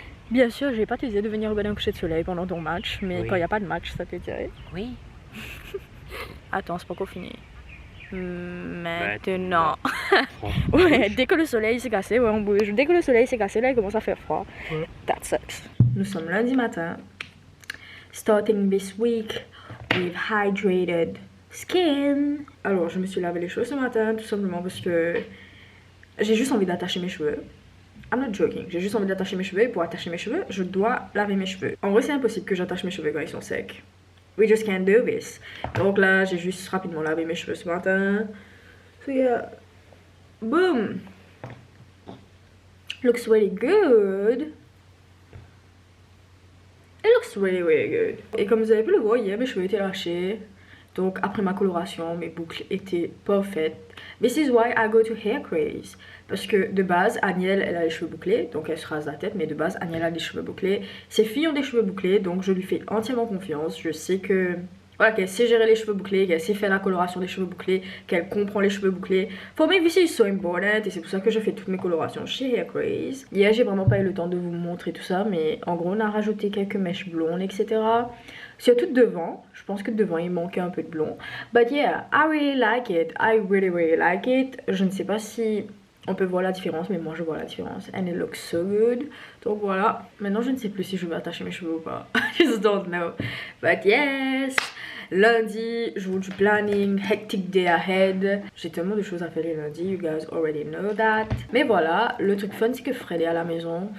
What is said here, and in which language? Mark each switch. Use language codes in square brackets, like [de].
[fr] Bien sûr, j'ai pas te dit de venir regarder un coucher de soleil pendant ton match, mais Oui. quand il n'y a pas de match, ça te dirait. Oui. Attends, c'est pas encore fini. Maintenant. Franchement. Ouais, dès que le soleil s'est cassé, ouais, on bouge. Dès que le soleil s'est cassé, là, il commence à faire froid. Ouais. [en] That sucks. [fr] Nous sommes lundi matin. [en] Starting this week with hydrated skin. [fr] Alors, je me suis lavé les cheveux ce matin, tout simplement parce que j'ai juste envie d'attacher mes cheveux. [en] I'm not joking. [fr] J'ai juste envie d'attacher mes cheveux et pour attacher mes cheveux, je dois laver mes cheveux. En vrai, c'est impossible que j'attache mes cheveux quand ils sont secs. [en] We just can't do this. [fr] Donc là, j'ai juste rapidement lavé mes cheveux ce matin. [en] So yeah. Boom. Looks really good. It looks really, really good. [fr] Et comme vous avez pu le voir, hier, mes cheveux étaient lâchés. Donc après ma coloration, mes boucles étaient parfaites. [en] This is why I go to Hair Craze. [fr] Parce que de base, Aniel, elle a les cheveux bouclés, donc elle se rase la tête. Mais de base, Aniel a les cheveux bouclés. Ses filles ont des cheveux bouclés, donc je lui fais entièrement confiance. Je sais que... Voilà, qu'elle sait gérer les cheveux bouclés, qu'elle sait faire la coloration des cheveux bouclés, qu'elle comprend les cheveux bouclés. [en] For me, this is so important [fr] et c'est pour ça que je fais toutes mes colorations chez Hair Craze. Hier, j'ai vraiment pas eu le temps de vous montrer tout ça, mais en gros, on a rajouté quelques mèches blondes, etc. Surtout devant, je pense que devant il manquait un peu de blond. [en] But yeah, I really like it, I really really like it. [fr] Je ne sais pas si on peut voir la différence, mais moi je vois la différence. [en] And it looks so good. [fr] Donc voilà, maintenant je ne sais plus si je vais attacher mes cheveux ou pas. [en] I just don't know. But yes, lundi, [fr] jour du planning, [en] hectic day ahead. [fr] J'ai tellement de choses à faire les lundis, [en] you guys already know that. [fr] Mais voilà, le truc fun c'est que Fred est à la maison.